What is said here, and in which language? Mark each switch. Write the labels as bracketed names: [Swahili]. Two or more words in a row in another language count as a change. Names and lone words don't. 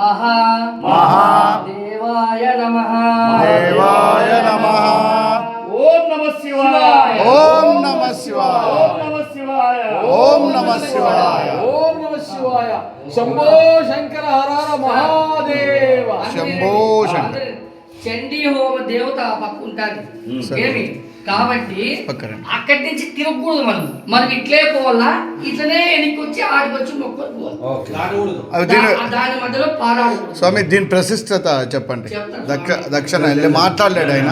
[Sanskrit] महादेवाय नमः। ओम नमः शिवाय। ओम नमः शिवाय। ओम नमः शिवाय। ओम नमः शिवाय। शंभो शंकर हर हर महादेव। शंभो शंकर। [Telugu] చండీ హోమ దేవత పక్క ఉంటుంది ఏమి కాబట్టి అక్కడి నుంచి తిరగకూడదు. మనం ఇట్లే పోవాలా, ఇట్లనే వెనక్కి వచ్చి ఆడికొచ్చి మొక్కలు పోవాలి. దాని మధ్యలో పారాడకూడదు. స్వామి దీని ప్రశిష్టత చెప్పండి. దక్షిణ వెళ్ళి మాట్లాడలేడు ఆయన.